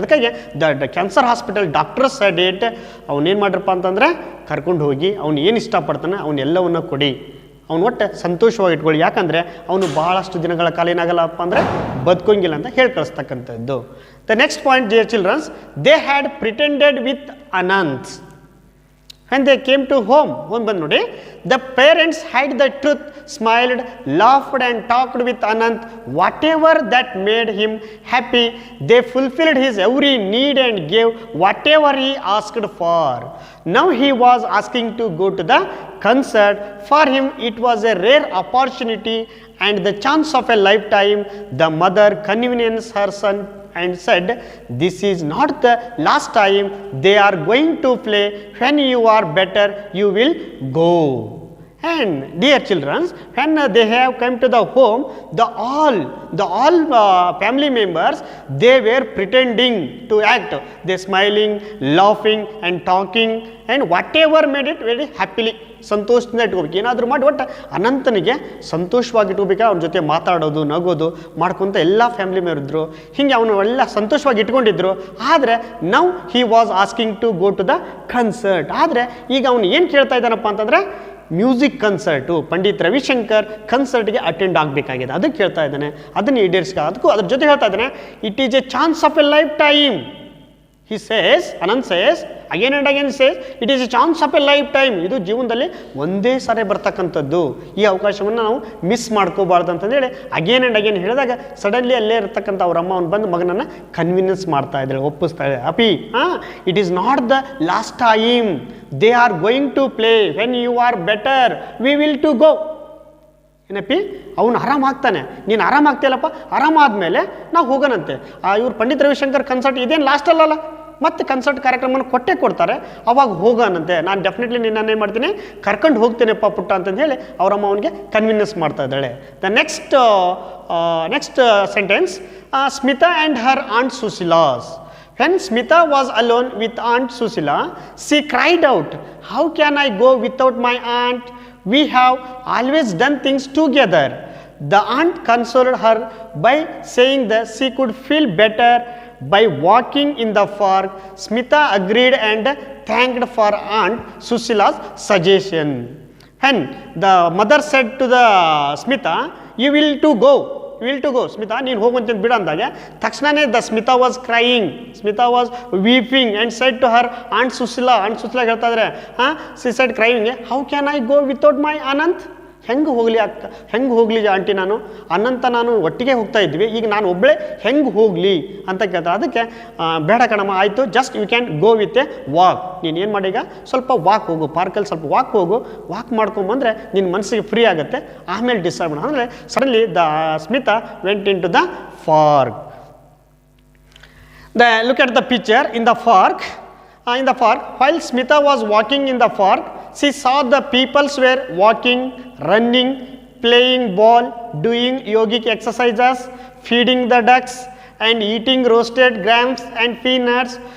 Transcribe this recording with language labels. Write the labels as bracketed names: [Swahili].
[Kannada] ಅದಕ್ಕಾಗಿ the cancer hospital doctors date ಅವನೇನು ಮಾಡ್ರಪ್ಪ ಅಂತಂದರೆ ಕರ್ಕೊಂಡು ಹೋಗಿ ಅವ್ನು ಏನು ಇಷ್ಟಪಡ್ತಾನೆ ಅವನ್ನೆಲ್ಲವನ್ನ ಕೊಡಿ, ಅವ್ನು ಒಟ್ಟು ಸಂತೋಷವಾಗಿ ಇಟ್ಕೊಳ್ಳಿ. ಯಾಕಂದರೆ ಅವನು ಭಾಳಷ್ಟು ದಿನಗಳ ಕಾಲ ಏನಾಗಲ್ಲಪ್ಪ ಅಂದರೆ ಬದುಕೋಂಗಿಲ್ಲ ಅಂತ ಹೇಳಿ ಕಳಿಸ್ತಕ್ಕಂಥದ್ದು. [English] The next point, dear childrens, they had pretended with aunt. When they came to home, [Kannada] ಬಂದು ನೋಡಿ, [English] the parents hid the truth, smiled, laughed and talked with Anant. Whatever that made him happy, they fulfilled his every need and gave whatever he asked for. Now he was asking to go to the concert. For him it was a rare opportunity and the chance of a lifetime. The mother convinced her son and said, this is not the last time they are going to play. When you are better you will go. And dear children, when they have come to the home, the all family members, they were pretending to act. They smiling, laughing and talking and whatever made it very happily. [Kannada] ಸಂತೋಷದಿಂದ ಇಟ್ಕೋಬೇಕು, ಏನಾದರೂ ಮಾಡಿ ಒಟ್ಟು ಅನಂತನಿಗೆ ಸಂತೋಷವಾಗಿ ಇಟ್ಕೋಬೇಕು. ಅವ್ನ ಜೊತೆ ಮಾತಾಡೋದು, ನಗೋದು ಮಾಡ್ಕೊತ ಎಲ್ಲ ಫ್ಯಾಮಿಲಿ ಮೆಂಬರ್ ಇದ್ದರು. ಹೀಗೆ ಅವನು ಎಲ್ಲ ಸಂತೋಷವಾಗಿ ಇಟ್ಕೊಂಡಿದ್ರು. ಆದರೆ [English] Now he was asking to go to the concert. [Kannada] ಆದರೆ ಈಗ ಅವನು ಏನು ಕೇಳ್ತಾ ಇದ್ದಾನಪ್ಪ ಅಂತಂದರೆ ಮ್ಯೂಸಿಕ್ ಕನ್ಸರ್ಟು, ಪಂಡಿತ್ ರವಿಶಂಕರ್ ಕನ್ಸರ್ಟ್ಗೆ ಅಟೆಂಡ್ ಆಗಬೇಕಾಗಿದೆ, ಅದಕ್ಕೆ ಕೇಳ್ತಾ ಇದ್ದಾನೆ. ಅದನ್ನು ಈಡೇರಿಸ್ಕ ಅದ್ರ ಜೊತೆ ಹೇಳ್ತಾ ಇದ್ದಾನೆ, [English] It is a chance of a lifetime. He says, Anand says, again and again says, it is a chance of a lifetime. [Kannada] ಇದು ಜೀವನದಲ್ಲಿ ಒಂದೇ ಸಾರಿ ಬರ್ತಕ್ಕಂಥದ್ದು. ಈ ಅವಕಾಶವನ್ನು ನಾವು ಮಿಸ್ ಮಾಡ್ಕೋಬಾರ್ದು ಅಂತಂದೇಳಿ [English] again and again [Kannada] ಹೇಳಿದಾಗ ಸಡನ್ಲಿ ಅಲ್ಲೇ ಇರ್ತಕ್ಕಂಥ ಅವ್ರ ಅಮ್ಮ ಅವ್ನು ಬಂದು ಮಗನನ್ನು ಕನ್ವಿನ್ಸ್ ಮಾಡ್ತಾ ಇದ್ದಾಳೆ, ಒಪ್ಪಿಸ್ತಾ ಇದ್ದಾಳೆ. [English] ಅಪಿ it is not the last time, they are going to play. When you are better we will to go. [Kannada] ಏನಪ್ಪಿ ಅವನು ಆರಾಮಾಗ್ತಾನೆ, ನೀನು ಆರಾಮಾಗ್ತಿಲ್ಲಪ್ಪ, ಆರಾಮಾದ್ಮೇಲೆ ನಾವು ಹೋಗೋಣಂತೆ. ಇವ್ರು ಪಂಡಿತ್ ರವಿಶಂಕರ್ ಕನ್ಸರ್ಟ್ ಇದೇನು ಲಾಸ್ಟ್ ಅಲ್ಲಲ್ಲ, ಮತ್ತೆ ಕನ್ಸರ್ಟ್ ಕಾರ್ಯಕ್ರಮನ ಕೊಡ್ತಾರೆ, ಅವಾಗ ಹೋಗೋಣಂತೆ. ನಾನು ಡೆಫಿನೆಟ್ಲಿ ನಿನ್ನೇನು ಮಾಡ್ತೀನಿ, ಕರ್ಕೊಂಡು ಹೋಗ್ತೇನೆಪ್ಪ ಪುಟ್ಟ ಅಂತಂದು ಹೇಳಿ ಅವರಮ್ಮ ಅವನಿಗೆ ಕನ್ವಿನ್ಸ್ ಮಾಡ್ತಾ ಇದ್ದಾಳೆ. [English] The next sentence, Smita and her aunt Susila's. When Smita was alone with Aunt Susila, she cried out, how can I go without my aunt? We have always done things together. The aunt consoled her by saying that she could feel better by walking in the park. Smita agreed and thanked for Aunt Susila's suggestion. When the mother said to the Smita, you will to go, Smita [Kannada] ನೀನು ಹೋಗುವಂತ ಬಿಡ ಅಂದಾಗ ತಕ್ಷಣನೇ [English] the Smita was crying, Smita was weeping and said to her aunt Susila [Kannada] ಹೇಳ್ತಾ ಇದ್ದಾರೆ, [English] She said crying, how can I go without my aunt? [Kannada] ಹೆಂಗೆ ಹೋಗಲಿ aunty, ನಾನು ಅನಂತ ನಾನು ಒಟ್ಟಿಗೆ ಹೋಗ್ತಾ ಇದ್ವಿ, ಈಗ ನಾನು ಒಬ್ಬಳೇ ಹೆಂಗೆ ಹೋಗಲಿ ಅಂತ ಕೇಳ್ತಾರೆ. ಅದಕ್ಕೆ ಬೇಡ ಕಣಮ್ಮ, ಆಯಿತು, [English] Just you can go with a walk. [Kannada] ನೀನು ಏನು ಮಾಡಿ, ಈಗ ಸ್ವಲ್ಪ ವಾಕ್ ಹೋಗು, ಪಾರ್ಕಲ್ಲಿ ಸ್ವಲ್ಪ ವಾಕ್ ಮಾಡ್ಕೊಂಬಂದರೆ ನಿನ್ನ ಮನಸ್ಸಿಗೆ ಫ್ರೀ ಆಗುತ್ತೆ, ಆಮೇಲೆ ಡಿಸೈಡ್ ಮಾಡ. ಅಂದರೆ [English] Suddenly the Smita went into the park. Look at the picture in the park. While Smita was walking in the park, she saw the peoples were walking, running, playing ball, doing yogic exercises, feeding the ducks and eating roasted grams and peanuts.